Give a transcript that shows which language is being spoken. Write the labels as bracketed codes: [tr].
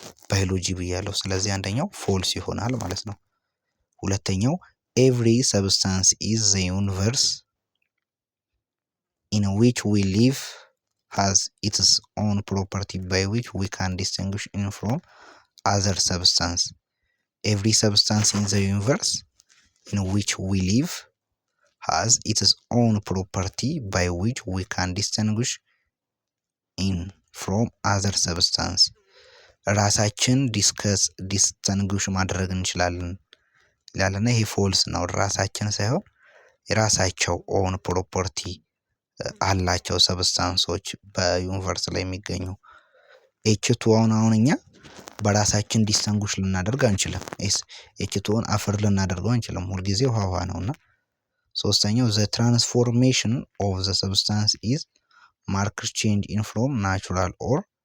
[am] ባዮሎጂ ብያለሁ። ስለዚህ አንደኛው ፎልስ ይሆናል ማለት ነው። ሁለተኛው [en] ኤቭሪ ሰብስታንስ ኢዝ ዘ ዩኒቨርስ ኢን ዊች ዊ ሊቭ ሃዝ ኢትስ ኦን ፕሮፐርቲ ባይ ዊች ዊ ካን ዲስቲንጉሽ ኢን ፍሮም other substance. Every substance in the universe in which we live has its own property by which we can distinguish in from other substance. [am] ራሳችን ዲስቲንጉሽ ማድረግ እንችላለን ይላልና ይሄ ፎልስ ነው። ራሳችን ሳይሆን የራሳቸው ኦን ፕሮፐርቲ አላቸው ሰብስታንሶች በዩኒቨርስ ላይ የሚገኙ። ኤችቱ አሁን እኛ በራሳችን ዲስቲንጉሽ ልናደርግ አንችልም። ኤችቱን አፈር ልናደርገው አንችልም። ሁልጊዜ ውሃ ነውና። ሶስተኛው [en] ዘ ትራንስፎርሜሽን ኦፍ ዘ ሰብስታንስ ኢዝ ማርክድ ቼንጅ ኢን ፍሮም ናቹራል ኦር